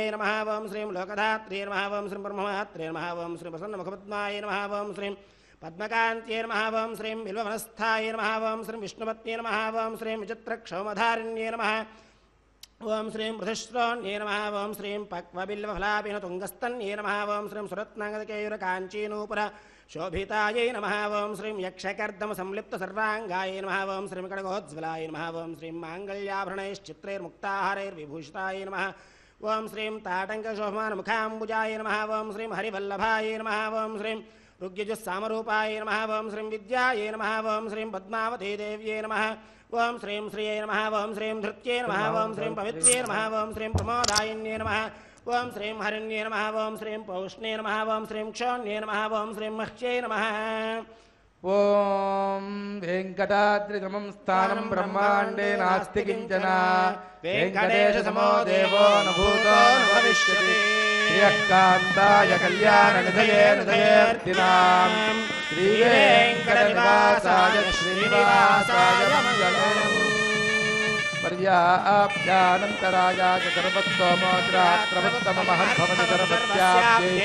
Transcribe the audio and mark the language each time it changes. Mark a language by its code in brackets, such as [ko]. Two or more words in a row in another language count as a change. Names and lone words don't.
[sa] నమః ఓం శ్రీం లోకధాత్రే నమః ఓం శ్రీం బ్రహ్మమాత్రే నమః ఓం శ్రీ ప్రసన్నముఖపద్మాయ నమః ఓం శ్రీం పద్మకాంత్యై నమః ఓం శ్రీం బిల్వవనస్థాయ నమః ఓం శ్రీం విష్ణుపత్న్యై నమః ఓం శ్రీం విచిత్రక్షౌమధారిణ్యై నమః ఓం శ్రీం మృధుశ్రోణ్యై నమః ఓం శ్రీం పక్వబిల్వఫలాభినతుంగస్తన్యై నమః ఓం శ్రీం సురత్నాంగదకేయురకాంచీనూపుర శోభితాయై నమః ఓం శ్రీం యక్షకర్దమ సంలిప్త సర్వాంగాయై నమః ఓం శ్రీం కడగోజ్వలాయ నమః ఓం శ్రీం మాంగళ్యాభరణైశ్చిత్రైర్ముక్తాహారైర్విభూషితాయ నమః ఓం శ్రీం తాటంకశోభమానముఖాంబుజాయ నమః ఓం శ్రీం హరివల్లభాయ నమః ఓం శ్రీం ऋग्यजुस्सामरूपाय नमः ॐ श्रीं विद्यायै नमः ॐ श्रीं पद्मावती देव्यै नमः ॐ श्रीं श्रियै नमः ॐ श्रीं धृत्यै नमः ॐ श्रीं पवित्र्यै नमः ॐ श्रीं प्रमोदायिन्यै नमः ॐ श्रीं हरिण्ये नमः ॐ श्रीं पौष्णे नमः ॐ श्रीं क्षोण्ये नमः ॐ श्रीं मह्यै नमः ఓం వెంకటాద్రిసమం స్థానం బ్రహ్మాండే నాస్తి కించన వెంకటేశసమో దేవో న భూతో న భవిష్యతి శ్రీయకాంతాయ కళ్యాణ నిధయే నిధయేర్తినాం శ్రీ వెంకటనివాసాయ శ్రీనివాసాయ మంగళం పర్యాప్యానంతరాయాయ సర్వత్వమోత్రాత్రవత్తమహద్భవతి సర్వత్యాప్యై